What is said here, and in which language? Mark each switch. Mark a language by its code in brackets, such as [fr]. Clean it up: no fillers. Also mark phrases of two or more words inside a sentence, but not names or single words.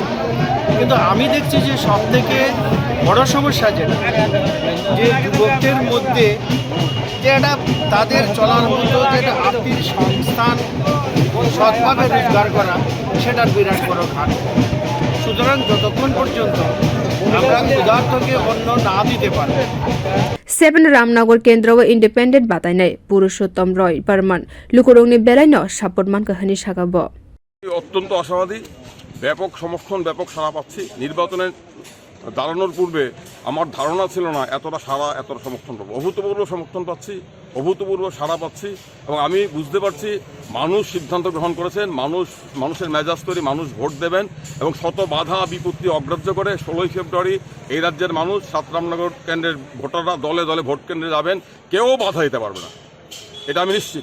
[bn] কিন্তু আমি দেখছি যে সবথেকে বড় সমস্যা যেটা যে যুবকদের মধ্যে যে একটা তাদের চলার মতো যেটা আর্থিক সংস্থান সৎভাবে রোজগার করা, সেটার বিরাট বড় ঘাট। সুতরাং যতক্ষণ পর্যন্ত আমরা ক্ষুধার্তকে অন্ন না দিতে পারবো। [trp] 7 Ramnagar kendra o independent batainai Purushottam Roy Barman lukurongni belaino support manka hani sakabo. [bn] অত্যন্ত আশাবাদী, ব্যাপক সমর্থন, ব্যাপক সাড়া পাচ্ছি। নির্বাচনে দাঁড়ানোর পূর্বে আমার ধারণা ছিল না এতটা সমর্থন পাবো। অভূতপূর্ব সমর্থন পাচ্ছি, অভূতপূর্ব সাড়া পাচ্ছি এবং আমি বুঝতে পারছি মানুষ সিদ্ধান্ত গ্রহণ করেছেন। মানুষের মেজাজ তৈরি, মানুষ ভোট দেবেন এবং শত বাধা বিপত্তি অগ্রাহ্য করে 16 ফেব্রুয়ারি এই রাজ্যের মানুষ 7 রামনগর কেন্দ্রের ভোটাররা দলে দলে ভোট কেন্দ্রে যাবেন, কেউ বাধা দিতে পারবে না, এটা আমি নিশ্চিত।